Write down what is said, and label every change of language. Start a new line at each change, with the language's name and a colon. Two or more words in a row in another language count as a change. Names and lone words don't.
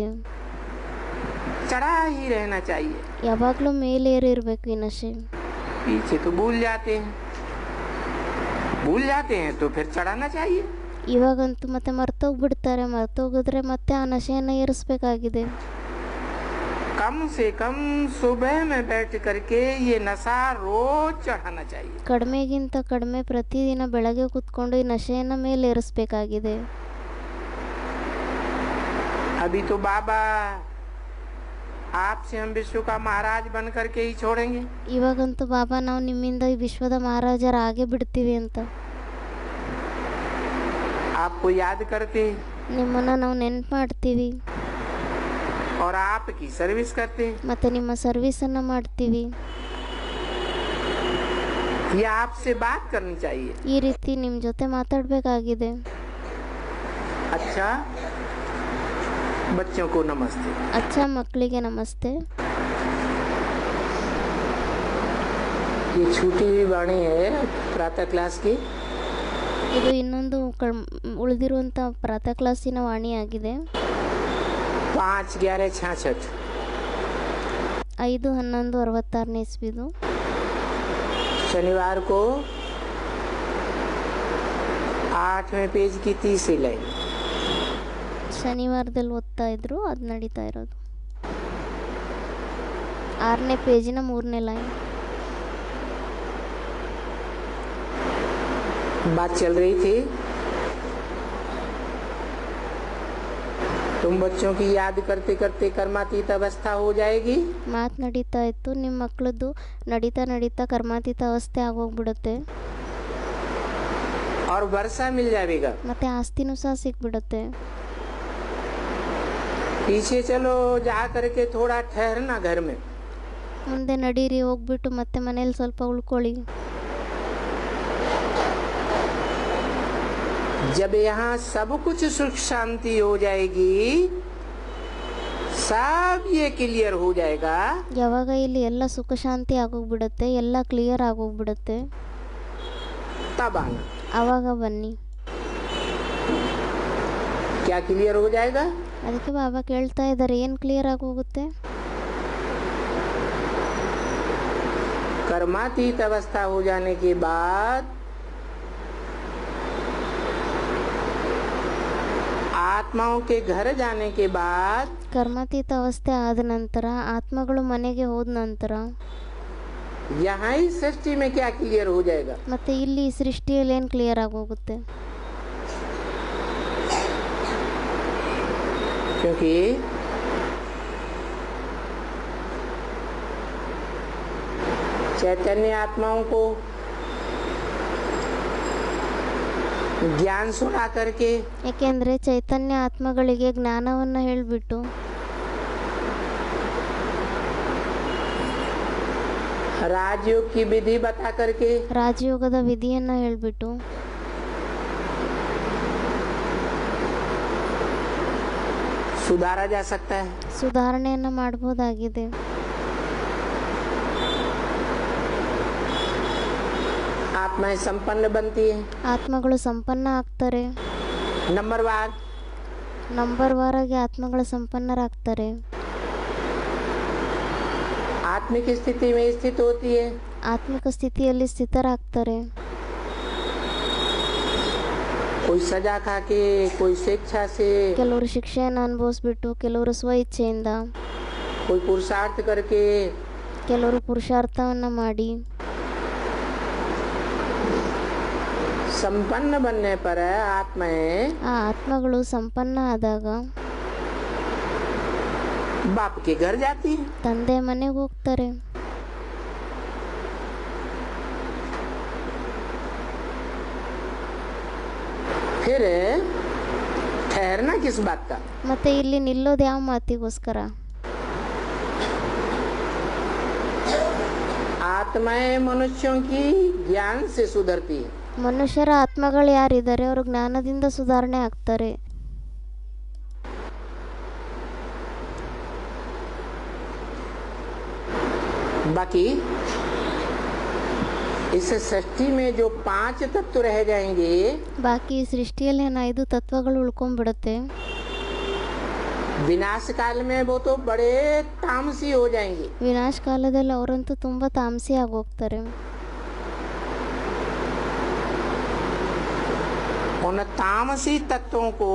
Hindi: चढ़ा ही रहना चाहिए।
Kannada: ಯಾವಾಗಲೂ ಮೇಲೇರಿ ಇರಬೇಕು ಈ ನಶೆ.
Hindi: पीछे तो भूल जाते हैं तो फिर चढ़ाना चाहिए।
Kannada: ಇವಾಗಂತೂ ಮತ್ತೆ ಮರ್ತೋಗ್ಬಿಡ್ತಾರೆ. ಮರ್ತೋಗಿದ್ರೆ ಮತ್ತೆ ಆ ನಶೆಯನ್ನು ಏರಿಸಬೇಕಾಗಿದೆ.
Hindi: कम से कम सुबह में बैठ करके ये नशा रोज चढ़ाना चाहिए।
Kannada: ಕಡಿಮೆಗಿಂತ ಕಡಿಮೆ ಪ್ರತಿದಿನ ಬೆಳಗ್ಗೆ ಕೂತ್ಕೊಂಡು ಈ ನಶೆಯನ್ನು ಮೇಲೇರಿಸಬೇಕಾಗಿದೆ.
Hindi: अभी तो बाबा आपसे हम विश्व का महाराज बन करके ही छोड़ेंगे।
Kannada: ಇವಾಗಂತೂ ಬಾಬಾ ನಾವು ನಿಮ್ಮಿಂದ ಈ ವಿಶ್ವದ ಮಹಾರಾಜರಾಗೇ ಬಿಡ್ತೀವಿ ಅಂತ
Hindi: आपको याद करते
Kannada: ನಿಮ್ಮನ್ನು ನಾವು ನೆನ್ಪು ಮಾಡ್ತೀವಿ
Hindi: और आपकी सर्विस करते।
Kannada: ಮತ್ತು ನಿಮ್ಮ ಸರ್ವಿಸನ್ನು ಮಾಡ್ತೀವಿ.
Hindi: ये आपसे बात करनी चाहिए।
Kannada: ಈ ರೀತಿ ನಿಮ್ಮ ಜೊತೆ ಮಾತಾಡಬೇಕಾಗಿದೆ.
Hindi: अच्छा बच्चों को नमस्ते।
Kannada: ಅಚ್ಚಾ ಮಕ್ಕಳಿಗೆ ನಮಸ್ತೆ.
Hindi: ये छूटी हुई वाणी है प्रातः क्लास की।
Kannada: ಇದು ಇನ್ನೊಂದು ಉಳಿದಿರುವಂಥ ಪ್ರಾತಃ ಕ್ಲಾಸಿನ ವಾಣಿಯಾಗಿದೆ. 5/11/66 5/11/66 ಇಸ್ವಿದು
Hindi: शनिवार को 8वें पेज की 30वीं लाइन।
Kannada: ಶನಿವಾರದಲ್ಲಿ ಓದ್ತಾ ಇದ್ರು, ಅದು ನಡೀತಾ ಇರೋದು 6ನೇ ಪೇಜಿನ 3ನೇ ಲೈನ್.
Hindi: बात चल रही थी तुम बच्चों की याद करते करते कर्मातीत अवस्था हो जाएगी।
Kannada: ಮಾತು ನಡೀತಾ ಇತ್ತು. ನಿಮ್ಮ ಮಕ್ಕಳದ್ದು ನಡೀತಾ ನಡೀತಾ ಕರ್ಮಾತೀತ ಅವಸ್ಥೆ ಆಗೋಗ್ಬಿಡುತ್ತೆ.
Hindi: और वर्षा मिल जाएगा।
Kannada: ಮತ್ತೆ ಆಸ್ತಿನೂ ಸಹ ಸಿಕ್ಬಿಡುತ್ತೆ.
Hindi: पीछे चलो जा करके थोड़ा ठहरना घर में।
Kannada: ಮುಂದೆ ನಡೀರಿ, ಹೋಗ್ಬಿಟ್ಟು ಮತ್ತೆ ಮನೇಲಿ ಸ್ವಲ್ಪ ಉಳ್ಕೊಳ್ಳಿ.
Hindi: जब यहाँ सब कुछ सुख शांति हो जाएगी, सब ये क्लियर हो जाएगा।
Kannada: ಯಾವಾಗ ಇಲ್ಲಿ ಎಲ್ಲ ಸುಖ ಶಾಂತಿ ಆಗೋಗ್ಬಿಡುತ್ತೆ, ಎಲ್ಲ ಕ್ಲಿಯರ್ ಆಗೋಗ್ಬಿಡುತ್ತೆ,
Hindi: तब आना।
Kannada: ಆವಾಗ ಬನ್ನಿ.
Hindi: क्या क्लियर हो जाएगा?
Kannada: ಅದಕ್ಕೆ ಬಾಬಾ ಕೇಳ್ತಾ ಇದ್ದಾರೆ, ಏನು ಕ್ಲಿಯರ್ ಆಗೋಗುತ್ತೆ?
Hindi: कर्मातीत अवस्था हो जाने के बाद आत्माओं के घर जाने के बाद
Kannada: ಕರ್ಮಾತೀತ ಅವಸ್ಥೆ ಆದ ನಂತರ, ಆತ್ಮಗಳು ಮನೆಗೆ ಹೋದ ನಂತರ
Hindi: यहाँ ही सृष्टि में क्या क्लियर हो जाएगा?
Kannada: ಮತ್ತೆ ಇಲ್ಲಿ ಸೃಷ್ಟಿಯಲ್ಲಿ ಏನು ಕ್ಲಿಯರ್ ಆಗೋಗುತ್ತೆ?
Hindi: क्योंकि चैतन्य आत्माओं को ज्ञान सुना करके,
Kannada: ಏಕೆಂದರೆ ಚೈತನ್ಯ ಆತ್ಮಗಳಿಗೆ ಜ್ಞಾನವನ್ನು ಹೇಳಿಬಿಟ್ಟು,
Hindi: राजयोग की विधि बता करके,
Kannada: ರಾಜಯೋಗದ ವಿಧಿಯನ್ನು ಹೇಳಿಬಿಟ್ಟು
Hindi: सुधारा जा सकता है।
Kannada: ಸುಧಾರಣೆಯನ್ನು ಮಾಡಬಹುದಾಗಿದೆ.
Hindi: आत्माएं संपन्न बनती है।
Kannada: ಆತ್ಮಗಳು ಸಂಪನ್ನ ಆಗ್ತಾರೆ.
Hindi: नंबरवार
Kannada: ನಂಬರ್ ವಾರಾಗಿ ಆತ್ಮಗಳು ಸಂಪನ್ನರಾಗ್ತಾರೆ.
Hindi: आत्मिक स्थिति में स्थित होती है।
Kannada: ಆತ್ಮಿಕ ಸ್ಥಿತಿಯಲ್ಲಿ ಸ್ಥಿತರಾಗ್ತಾರೆ.
Hindi: कोई सजा खा के, कोई स्वेच्छा से,
Kannada: ಕೆಲವರು ಶಿಕ್ಷೆಯನ್ನು ಅನುಭವಿಸ್ಬಿಟ್ಟು, ಕೆಲವರು ಸ್ವ ಇಚ್ಛೆಯಿಂದ,
Hindi: कोई पुरुषार्थ करके,
Kannada: ಕೆಲವರು ಪುರುಷಾರ್ಥವನ್ನು ಮಾಡಿ,
Hindi: संपन्न बनने पर आत्माएं
Kannada: ಆ ಆತ್ಮಗಳು ಸಂಪನ್ನ ಆದಾಗ
Hindi: बाप के घर जाती है।
Kannada: ತಂದೆ ಮನೆಗೆ ಹೋಗ್ತಾರೆ.
Hindi: फिर ठहरना किस बात का?
Kannada: ಮತ್ತೆ ಇಲ್ಲಿ ನಿಲ್ಲೋದು ಯಾವ ಮಾತಿಗೋಸ್ಕರ?
Hindi: आत्माएं मनुष्यों की ज्ञान से सुधरती है।
Kannada: ಮನುಷ್ಯರ ಆತ್ಮಗಳು ಯಾರಿದ್ದಾರೆ ಅವರು ಜ್ಞಾನದಿಂದ ಸುಧಾರಣೆ ಆಗ್ತಾರೆ.
Hindi: बाकी इस सृष्टि में जो 5 तत्व रह जाएंगे,
Kannada: ಬಾಕಿ ಈ ಸೃಷ್ಟಿಯಲ್ಲಿ ಏನು 5 ತತ್ವಗಳು ಉಳ್ಕೊಂಡ್ಬಿಡುತ್ತೆ.
Hindi: विनाश काल में वो तो बड़े तामसी हो जाएंगे.
Kannada: ವಿನಾಶ ಕಾಲದಲ್ಲಿ ಅವರಂತೂ ತುಂಬ ತಾಮಸಿ ಆಗೋಗ್ತಾರೆ.
Hindi: उन तामसी तत्वों को